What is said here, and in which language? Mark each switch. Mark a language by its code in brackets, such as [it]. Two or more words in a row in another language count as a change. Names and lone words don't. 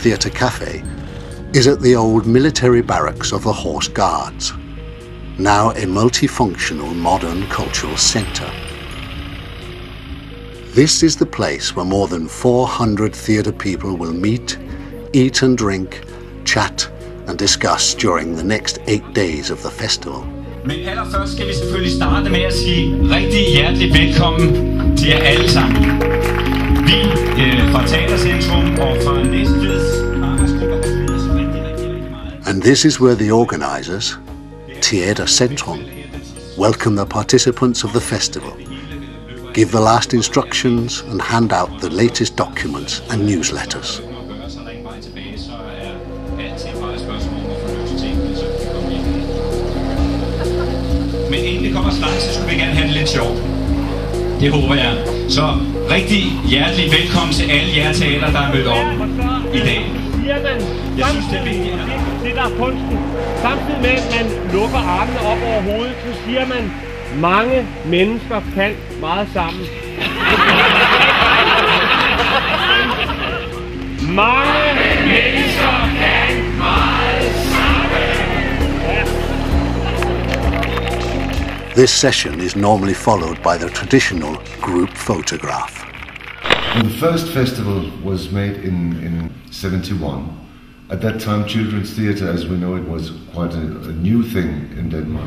[en] Theatre Cafe, is at the old military barracks of the Horse Guards, now a multifunctional modern cultural centre. This is the place where more than 400 theatre people will meet, eat and drink, chat and discuss during the next 8 days of the festival. [da] Men allerførst skal vi selvfølgelig starte med at sige rigtig hjertelig velkommen til jer alle sammen. Vi fra Teatercentrum og fra Næstveds arbejdsgrupper har glædet os rigtig meget. [en] And this is where the organisers, Teatercentrum, welcome the participants of the festival, give the last instructions and hand out the latest documents and newsletters. [da] Men inden det kommer snart, så skulle vi gerne have det lidt sjovt. Det håber jeg. Så rigtig hjertelig velkommen til alle jer teater, der er mødt op i dag. Jeg synes, det er vigtigt. Det der er kunsten. Samtidig med, at man lukker armene op over hovedet, så siger man, mange mennesker kan meget sammen. Mange mennesker kan meget sammen. [en] This session is normally followed by the traditional group photograph. The first festival was made in 71. At that time, children's theatre, as we know it, was quite a new thing in Denmark.